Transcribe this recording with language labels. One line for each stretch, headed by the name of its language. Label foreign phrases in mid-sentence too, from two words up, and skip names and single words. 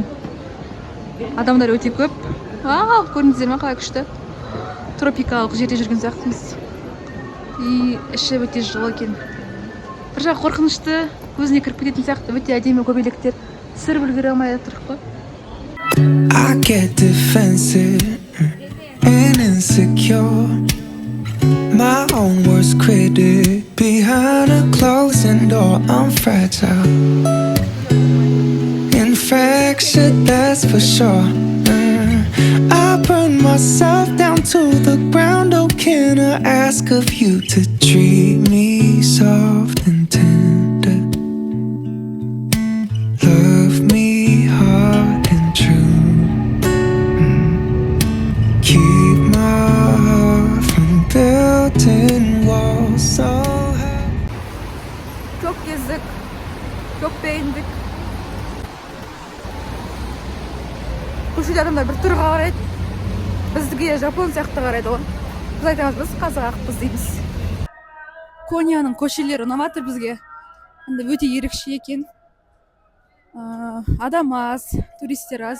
Kazakh: Адамдар өте көп. Көрдіңіздер ме, қалай күшті. Тропикалық жерде жүрген сияқтымыз. И іші өте жылы екен. Бір жағы қорқынышты, көзіне кіріп кететін сияқты, өте әдемі көбелектер. Сыр білгіре алмай жатырық қой.
English: I get defensive and insecure. My own worst critic. Behind a closing door, I'm fragile. Infection, that's for sure. I burn myself down to the ground. Oh, can I ask of you to treat me soft and tender? Love me hard and true. Keep my heart from building walls so high.
Turkish: Çok gezdik, çok beğendik.
Kazakh: Көшеде адамдар бір түрға қарайды. Біздіге жапон сияқты қарайды ғой. Біз айтамыз, біз қазақ ақпыз дейміз. Конияның көшелері ұнаматыр бізге. Өте ерекше екен. Адам аз, туристер аз.